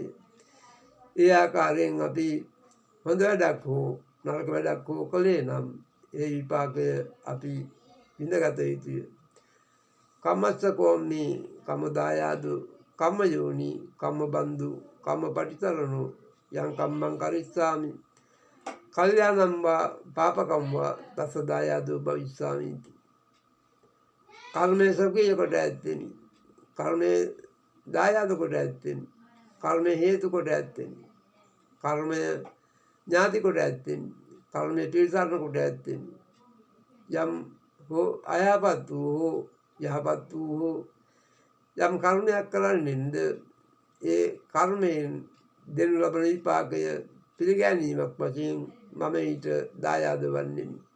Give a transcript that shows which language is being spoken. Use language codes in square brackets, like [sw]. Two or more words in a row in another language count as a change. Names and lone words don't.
[si] ඒ ආකාරයෙන් අපි හොඳ වැඩක් හෝ නරක වැඩක් හෝ කළේ නම් ඒ විපාකය අපි විඳගත යුතුය. [pi] කම්මස්ස කෝම්මි කම්ම දායාදු කම්ම යෝනි කම්ම බන්දු කම්ම පටිසරණෝ යං කම්මං කරිස්සාමි කල්යාණම් වා පාපකම් වා තස්ස දායාදෝ භවිස්සාමිති. [si] කර්මය ස්වකීය කොට ඇත්තෙමි. කර්මය දායාද කොට ඇත්තෙමි. කර්මය හේතු කොට ඇත්තෙමි. කර්මය ඥාති කොට ඇත්තෙමි. කර්මය පිළිසරණ කොට ඇත්තෙමි. යම් හෝ අයහපත් වූ හෝ යහපත් වූ හෝ යම් කර්මයක් කරන්නේද ඒ කර්මයෙන් දෙනු ලබන විපාකය පිළිගැනීමක් වශයෙන් මම ඊට දායාද වන්නෙමි.